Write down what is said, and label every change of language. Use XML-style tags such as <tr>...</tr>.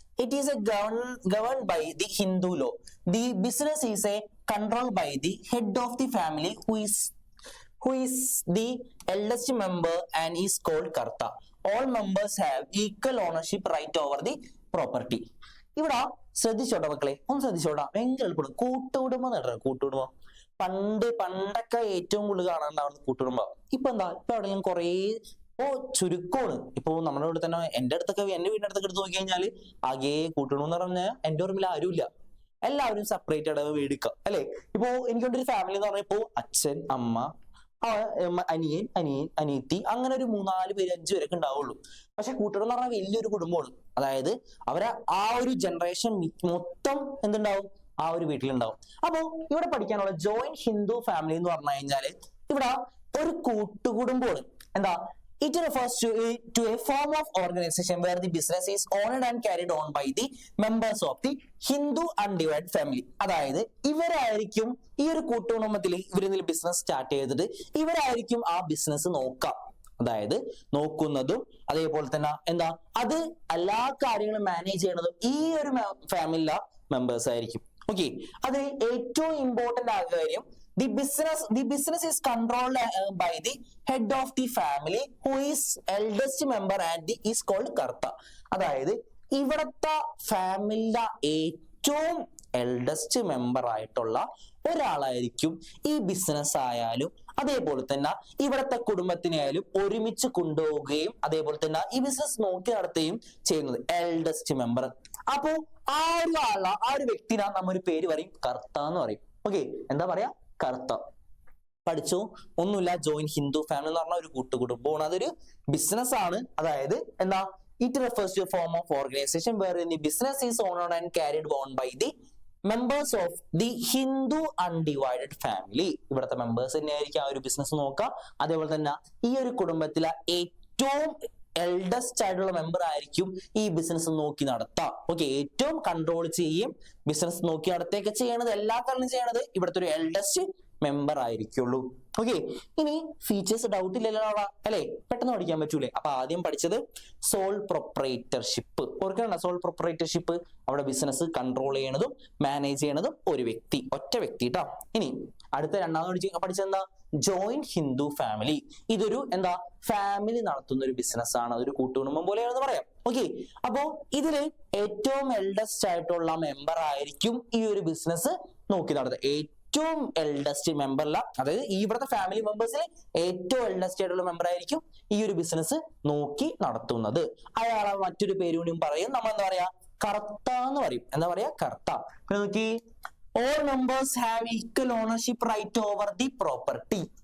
<en>It is governed by the Hindu law. The business is controlled by the head of the family who is the eldest member and is called Karta. All members have equal ownership right over the property.</en> <ml>ഇവിടെ ശ്രദ്ധിച്ചോട്ടെ മക്കളെ, ഒന്ന് ശ്രദ്ധിച്ചോട്ടാ. ഭയങ്കര എളുപ്പമാണ്. കൂട്ടുകുടുംബം നടക്കണം. കൂട്ടുകുടുംബം പണ്ടൊക്കെ ഏറ്റവും കൂടുതൽ കാണാനുണ്ടാവുന്ന കൂട്ടുകുടുംബം. ഇപ്പൊ എന്താ? ഇപ്പൊ അവിടെ ഞാൻ കുറേ ചുരുക്കമാണ്. ഇപ്പൊ നമ്മുടെ ഇവിടെ തന്നെ എന്റെ വീടിന്റെ അടുത്തൊക്കെ എടുത്ത് നോക്കി കഴിഞ്ഞാല് ആകെ കൂട്ടുകുടുംബം എന്ന് പറഞ്ഞാൽ എന്റെ ഓർമ്മയിൽ ആരുമില്ല. എല്ലാവരും സെപ്പറേറ്റ് ആയിട്ട് വീടിക്കുക അല്ലെ? ഇപ്പോ എനിക്കൊരു ഫാമിലി എന്ന് പറഞ്ഞപ്പോ അച്ഛൻ, അമ്മ, അനിയൻ, അനിയത്തി, അങ്ങനെ ഒരു 3-4 പേര് 5 പേരൊക്കെ ഉണ്ടാവുള്ളൂ. പക്ഷെ കൂട്ടുകുടുംബം എന്ന് പറഞ്ഞാൽ വലിയൊരു കുടുംബമാണ്. അതായത് അവരെ ആ ഒരു ജനറേഷൻ മൊത്തം എന്തുണ്ടാവും? ആ ഒരു വീട്ടിലുണ്ടാവും. അപ്പോ ഇവിടെ പഠിക്കാനുള്ള ജോയിന്റ് ഹിന്ദു ഫാമിലി എന്ന് പറഞ്ഞു കഴിഞ്ഞാല് ഇവിടെ ഒരു കൂട്ടുകുടുംബമാണ്. എന്താ?</ml> <en>It refers to a form of organization where the business is owned and carried on by the members of the Hindu undivided family.</en> <ml>അതായത് ഇവരായിരിക്കും ഈ ഒരു കൂട്ടുകുടുംബത്തിൽ ഇവരിൽ ബിസിനസ് സ്റ്റാർട്ട് ചെയ്തിട്ട് ഇവരായിരിക്കും ആ ബിസിനസ് നോക്കാം. അതായത് നോക്കുന്നതും അതേപോലെ തന്നെ എന്താ അത് എല്ലാ കാര്യങ്ങളും മാനേജ് ചെയ്യുന്നതും ഈ ഒരു ഫാമിലി മെമ്പേഴ്സ് ആയിരിക്കും.</ml> <en>okay,</en> <ml>അത് ഏറ്റവും ഇമ്പോർട്ടന്റ് ആയ കാര്യം</ml> <en>the business is controlled by the head of the family who is eldest member and is called Karta.</en> <ml>അതായത് ഇവിടത്തെ ഫാമിലിയുടെ ഏറ്റവും എൽഡസ്റ്റ് മെമ്പർ ആയിട്ടുള്ള ഒരാളായിരിക്കും ഈ ബിസിനസ് ആയാലും അതേപോലെ തന്നെ ഇവിടത്തെ കുടുംബത്തിനെ ആയാലും ഒരുമിച്ച് കൊണ്ടുപോവുകയും അതേപോലെ തന്നെ ഈ ബിസിനസ് നോക്കി നടത്തുകയും ചെയ്യുന്നത് എൽഡസ്റ്റ് മെമ്പർ. അപ്പോ ആ ഒരു വ്യക്തിനെ നമ്മൊരു പേര് പറയും കർത്ത എന്ന് പറയും. ഓക്കെ, എന്താ പറയാ? കർത്ത. പഠിച്ചു? ഒന്നുമില്ല, ജോയിൻ ഹിന്ദു ഫാമിലി എന്ന് പറഞ്ഞ ഒരു കൂട്ടുകുടുംബമാണ്. അതൊരു ബിസിനസ് ആണ്. അതായത് എന്താ?</ml> <en>It refers to a form of organization wherein the business is owned and carried on by the members of the Hindu undivided family.</en> <ml>ഇവിടുത്തെ മെമ്പേഴ്സ് തന്നെയായിരിക്കും ആ ഒരു ബിസിനസ് നോക്കുക. അതേപോലെ തന്നെ ഈ ഒരു കുടുംബത്തിലെ ഏറ്റവും എൽഡസ്റ്റ് ആയിട്ടുള്ള മെമ്പർ ആയിരിക്കും ഈ ബിസിനസ് നോക്കി നടത്താം. ഓക്കെ, ഏറ്റവും കൺട്രോൾ ചെയ്യും ബിസിനസ് നോക്കി നടത്തുകയൊക്കെ ചെയ്യണത്, എല്ലാ കാര്യം ചെയ്യണത് ഇവിടുത്തെ ഒരു എൽഡസ്റ്റ് മെമ്പർ ആയിരിക്കുള്ളൂ. ഓക്കെ, ഇനി ഫീച്ചേഴ്സ് ഡൗട്ട് ഇല്ലല്ലോ അല്ലെ? പെട്ടെന്ന് പഠിക്കാൻ പറ്റൂലേ? അപ്പൊ ആദ്യം പഠിച്ചത് സോൾ പ്രൊപ്പറേറ്റർഷിപ്പ്. ഓർക്കണം, സോൾ പ്രൊപ്പറേറ്റർഷിപ്പ് അവിടെ ബിസിനസ് കൺട്രോൾ ചെയ്യണതും മാനേജ് ചെയ്യണതും ഒരു വ്യക്തി, ഒറ്റ വ്യക്തി ട്ടോ. ഇനി അടുത്ത രണ്ടാമത് പഠിച്ചെന്താ? Joint Hindu family. ഇതൊരു എന്താ? ഫാമിലി നടത്തുന്ന ഒരു ബിസിനസ് ആണ്. അതൊരു കൂട്ടുകുടുംബം പോലെയാണെന്ന് പറയാം. ഓക്കെ, അപ്പോ ഇതില് ഏറ്റവും എൽഡസ്റ്റ് ആയിട്ടുള്ള മെമ്പർ ആയിരിക്കും ഈ ഒരു ബിസിനസ് നോക്കി നടത്തുക. ഏറ്റവും എൽഡസ്റ്റ് മെമ്പറില, അതായത് ഇവിടുത്തെ ഫാമിലി മെമ്പേഴ്സിൽ ഏറ്റവും എൽഡസ്റ്റ് ആയിട്ടുള്ള മെമ്പർ ആയിരിക്കും ഈ ഒരു ബിസിനസ് നോക്കി നടത്തുന്നത്. അയാളെ മറ്റൊരു പേര് കൂടിയും പറയും. നമ്മൾ എന്താ പറയാ? കർത്ത എന്ന് പറയും. എന്താ പറയാ? കർത്ത.</ml> <en>നോക്കി, all members have equal ownership right over the property.</en>